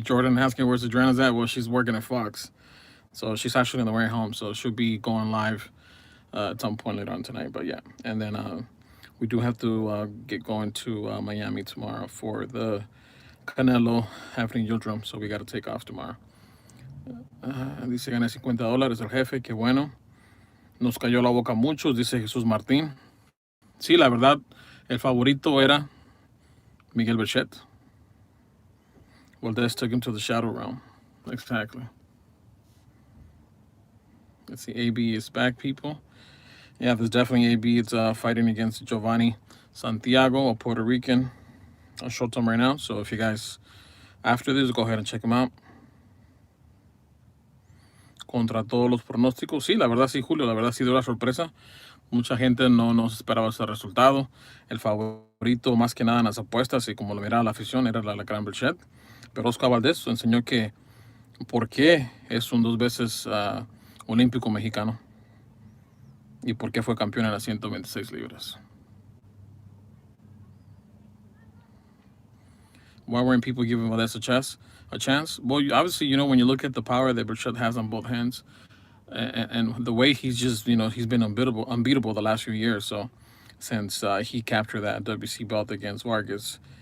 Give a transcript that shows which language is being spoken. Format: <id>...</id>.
<en>Jordan asking where's Adriana's at. Well, she's working at Fox. So she's actually on the way home. So she'll be going live at some point later on tonight. But yeah. And then we do have to get going to Miami tomorrow for the Canelo happening Yildrim. So we got to take off tomorrow.</en> <es>Dice gané $50 el jefe. Qué bueno. Nos cayó la boca a muchos, dice Jesús Martín. Sí, la verdad, el favorito era Miguel Berchelt.</es> <en>Valdez took him to the shadow realm. Exactly. Let's see, AB is back, people. Yeah, there's definitely AB. It's fighting against Giovanni Santiago, a Puerto Rican. I'll show them right now. So if you guys, after this, go ahead and check him out.</en> <es>Contra todos los pronósticos. Sí, la verdad sí, Julio, la verdad sí dio la sorpresa. Mucha gente no esperaba ese resultado. El favorito más que nada en las apuestas y como lo miraba la afición era la gran Berchelt. Pero Oscar Valdez enseñó que por qué es un 2 veces olímpico mexicano y por qué fue campeón en las 126 libras.</es> <en>Why weren't people giving Valdez a chance? Well, obviously, when you look at the power that Berchelt has on both hands and the way he's just, he's been unbeatable the last few years. So since he captured that WC belt against Vargas.</en>